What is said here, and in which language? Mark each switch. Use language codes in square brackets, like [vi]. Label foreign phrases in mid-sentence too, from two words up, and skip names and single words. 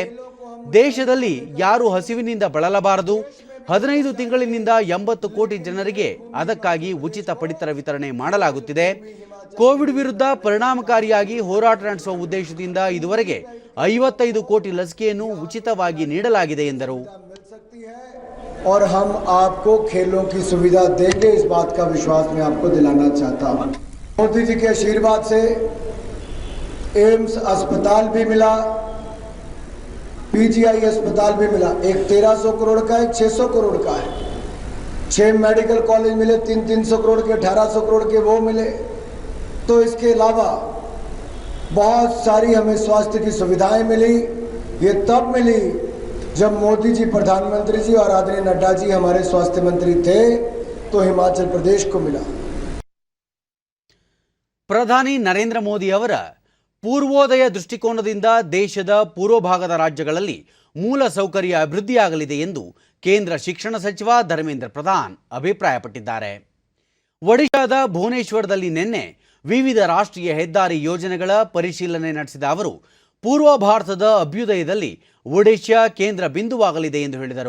[kn] ದೇಶದಲ್ಲಿ ಯಾರು ಹಸಿವಿನಿಂದ ಬಳಲಬಾರದು. 15 ತಿಂಗಳಿನಿಂದ 80 ಕೋಟಿ ಜನರಿಗೆ ಅದಕ್ಕಾಗಿ ಉಚಿತ ಪಡಿತರ ವಿತರಣೆ ಮಾಡಲಾಗುತ್ತಿದೆ. ಕೋವಿಡ್ ವಿರುದ್ಧ ಪರಿಣಾಮಕಾರಿಯಾಗಿ ಹೋರಾಟ ನಡೆಸುವ ಉದ್ದೇಶದಿಂದ ಇದುವರೆಗೆ 55 ಕೋಟಿ ಲಸಿಕೆಯನ್ನು ಉಚಿತವಾಗಿ ನೀಡಲಾಗಿದೆ ಎಂದರು. [hi] और हम आपको खेलों की सुविधा देंगे, इस बात का विश्वास मैं आपको दिलाना चाहता हूं. मोदी जी के आशीर्वाद से एम्स अस्पताल भी मिला, पीजीआई अस्पताल भी मिला. एक 1300 करोड़ का, एक 600 करोड़ का है. 6 मेडिकल कॉलेज मिले, 300 करोड़ के, 1800 करोड़ के वो मिले. तो इसके अलावा बहुत सारी हमें स्वास्थ्य की सुविधाएं मिली. ये तब मिली जब मोदी जी प्रधानमंत्री जी और आदरणीय नड्डा जी हमारे स्वास्थ्य मंत्री थे, तो हिमाचल प्रदेश को मिला. [kn] ಪ್ರಧಾನಿ ನರೇಂದ್ರ ಮೋದಿ ಅವರ ಪೂರ್ವೋದಯ ದೃಷ್ಟಿಕೋನದಿಂದ ದೇಶದ ಪೂರ್ವ ಭಾಗದ ರಾಜ್ಯಗಳಲ್ಲಿ ಮೂಲ ಸೌಕರ್ಯ ಅಭಿವೃದ್ಧಿಯಾಗಲಿದೆ ಎಂದು ಕೇಂದ್ರ ಶಿಕ್ಷಣ ಸಚಿವ ಧರ್ಮೇಂದ್ರ ಪ್ರಧಾನ್ ಅಭಿಪ್ರಾಯಪಟ್ಟಿದ್ದಾರೆ. ಒಡಿಶಾದ ಭುವನೇಶ್ವರದಲ್ಲಿ ನಿನ್ನೆ ವಿವಿಧ ರಾಷ್ಟ್ರೀಯ ಹೆದ್ದಾರಿ ಯೋಜನೆಗಳ ಪರಿಶೀಲನೆ ನಡೆಸಿದ ಅವರು, ಪೂರ್ವ ಭಾರತದ ಅಭ್ಯುದಯದಲ್ಲಿ ಒಡಿಶಾ ಕೇಂದ್ರ ಬಿಂದುವಾಗಲಿದೆ ಎಂದು ಹೇಳಿದರು.